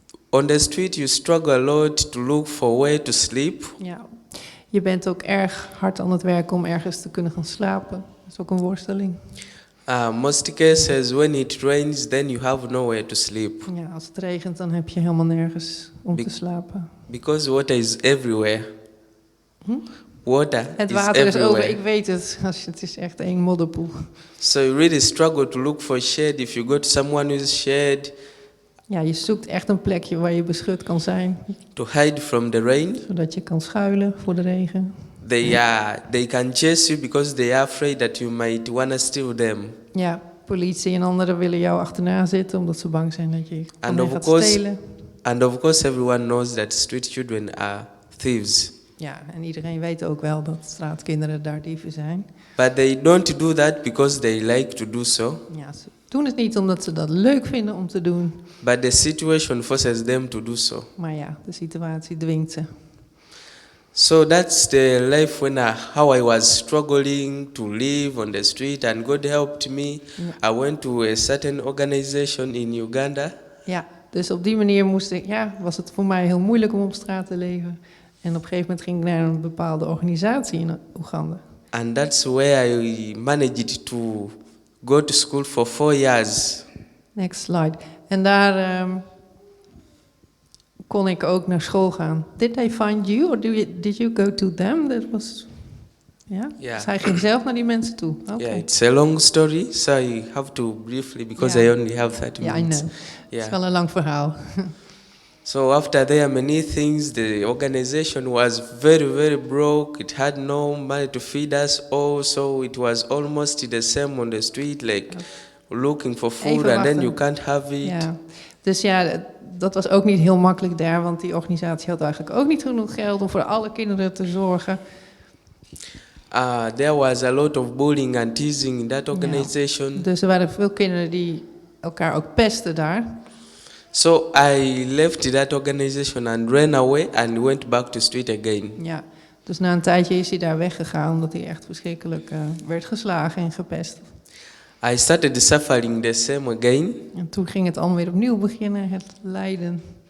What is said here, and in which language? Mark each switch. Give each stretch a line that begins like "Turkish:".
English: On the street you struggle a lot to look for where to sleep.
Dutch: Ja, je bent ook erg hard aan het werken om ergens te kunnen gaan slapen. Dat is ook een worsteling.
English: Most cases when it rains, then you have nowhere to sleep.
Dutch: Ja, als het regent, dan heb je helemaal nergens om te slapen.
English: Because water is everywhere.
Dutch: Het water is over, ik weet het. Het is echt een modderpoel.
English: So you really struggle to look for shade. If you go to someone who's shade.
Dutch: Ja, je zoekt echt een plekje waar je beschut kan zijn.
English: To hide from the rain.
Dutch: Zodat je kan schuilen voor de regen.
English: They can chase you because they are afraid that you might want to steal them.
Dutch: Ja, politie en anderen willen jou achterna zitten omdat ze bang zijn dat je van hen gaat stelen.
English: And of course everyone knows that street children are thieves.
Dutch: Ja, en iedereen weet ook wel dat straatkinderen daar dieven zijn.
English: But they don't do that because they like to do so.
Dutch: Ja, ze doen het niet omdat ze dat leuk vinden om te doen.
English: But the situation forces them to do so.
Dutch: Maar ja, de situatie dwingt ze.
English: So that's the life how I was struggling to live on the street, and God helped me.
Dutch: Ja.
English: I went to a certain organization in Uganda.
Dutch: Ja, dus op die manier was het voor mij heel moeilijk om op straat te leven. En op een gegeven moment ging ik naar een bepaalde organisatie in Oeganda.
English: And that's where I managed to go to school for 4 years. Next slide.
Dutch: En daar kon ik ook naar school gaan.
English: Did they find you or did you go to them?
Dutch: Dat was... Ja?
English: Yeah.
Dutch: Dus hij ging zelf naar die mensen toe.
English: Okay. Yeah, it's a long story, so I have to briefly, because I only have 30 Ja, I minutes. know. Yeah.
Dutch: Het is wel een lang verhaal.
English: So after there, many things, the organization was very, very broke. It had no money to feed us all, so it was almost the same on the street, like looking for food.
Dutch: Even
English: And then
Dutch: wachten.
English: you can't have it.
Dutch: Ja. Dus ja, dat was ook niet heel makkelijk daar, want die organisatie had eigenlijk ook niet genoeg geld om voor alle kinderen te zorgen.
English: There was a lot of bullying and teasing in that organization.
Dutch: Ja. Dus er waren veel kinderen die elkaar ook pesten daar.
English: So I left that organization and ran away and went back to street again.
Dutch: Ja, dus na een tijdje is hij daar weggegaan omdat hij echt verschrikkelijk werd geslagen en gepest.
English: I started suffering the same again.
Dutch: En toen ging het allemaal weer opnieuw beginnen, het lijden.